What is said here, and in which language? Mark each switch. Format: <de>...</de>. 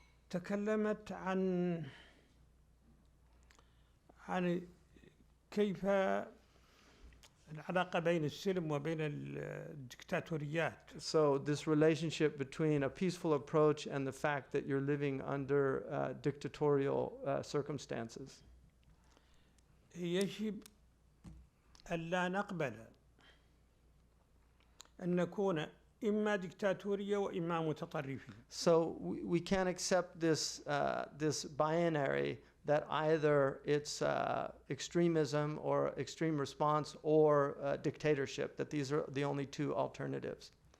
<ar>تكلمت عن كيف العلاقة بين السلم وبين الدكتاتوريات.</ar> <en>So this relationship between a peaceful approach and the fact that you're living under dictatorial circumstances.</en> <ar>يجب ألا نقبل أن نكون إما دكتاتورية وإما متطرفين.</ar> <en>So we can't accept this binary that either it's extremism or extreme response or dictatorship, that these are the only two alternatives.</en>